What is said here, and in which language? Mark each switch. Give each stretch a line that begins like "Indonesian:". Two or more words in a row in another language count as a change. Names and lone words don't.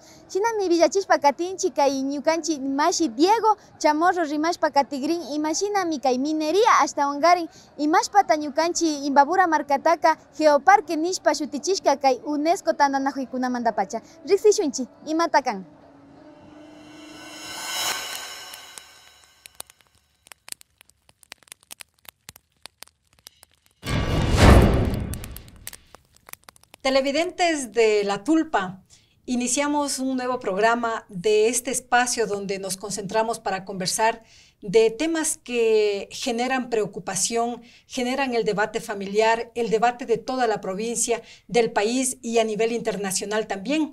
Quechua: Shinami villachishpa katinchik kay ñukanchik mashi Diego Chamorro rimashpa katigrin imashinami kay minería ashtawan karin imashpata ñukanchik Imbabura markataka Geoparque nishpa shutichishka kay UNESCO tandanajuykunamanta pacha. Riksishunchik imata kan.
Spanish: Televidentes de La Tulpa, iniciamos un nuevo programa de este espacio donde nos concentramos para conversar de temas que generan preocupación, generan el debate familiar, el debate de toda la provincia, del país y a nivel internacional también.